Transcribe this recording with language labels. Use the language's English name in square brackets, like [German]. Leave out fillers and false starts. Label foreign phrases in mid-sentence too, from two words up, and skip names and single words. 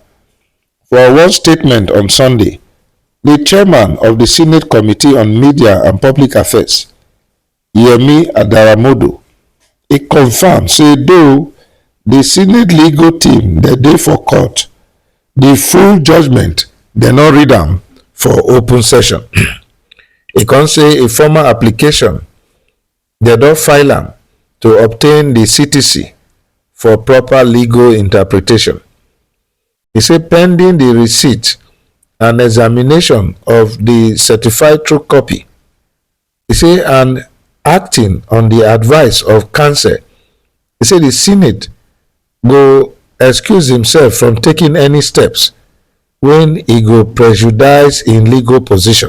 [Nigerian Pidgin] For one statement on Sunday, the chairman of the Senate Committee on Media and Public Affairs, Yemi Adaramodu, he confirmed say though the Senate legal team dey for court, the full judgment dem no read am for open session. He come say a formal application dem don file am to obtain the CTC for proper legal interpretation. He say pending the receipt and examination of the certified true copy, he say, and acting on the advice of counsel, he say the Senate go excuse himself from taking any steps when he go prejudice in legal position.